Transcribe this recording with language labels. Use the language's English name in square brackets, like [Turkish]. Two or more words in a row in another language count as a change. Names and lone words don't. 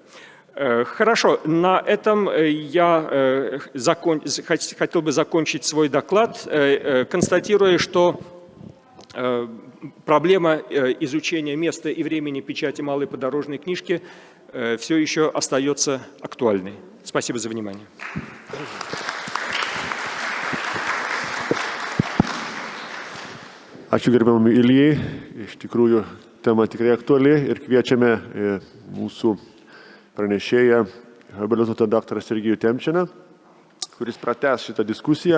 [Russian] Хорошо, на этом я хотел бы закончить свой доклад, констатируя, что проблема изучения места и времени печати малой подорожной книжки все еще остается актуальной. Спасибо за внимание. [Lithuanian] Ačiū gerbiamam Ilijai, iš tikrųjų tema tikrai aktuali ir kviečiame mūsų pranešėją habilituotą daktarą Sergejų Temčiną, kuris pratęs šitą diskusiją.